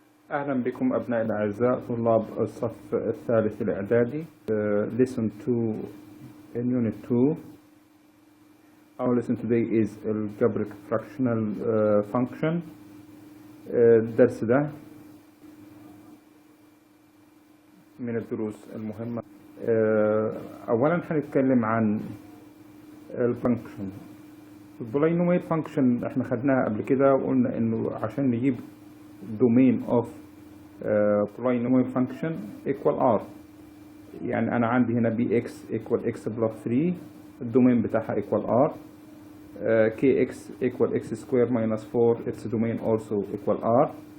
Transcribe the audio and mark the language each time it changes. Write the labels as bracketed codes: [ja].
[ar] أهلا بكم أبناء الأعزاء طلاب الصف الثالث الإعدادي. [en] Listen to in Unit 2. Our lesson today is Algebraic fractional function. [ar] الدرس ده من الدروس المهمة. أولا هنتكلم عن الفانكشن. البولينوميال فانكشن احنا خدناها قبل كده وقلنا انه عشان نجيب [en] domain of polynomial function equal r، [ar] يعني انا عندي هنا [en] bx equal x plus 3 [ar] الدومين بتاعها [en] equal r، kx equal x square minus 4 its domain also equal r.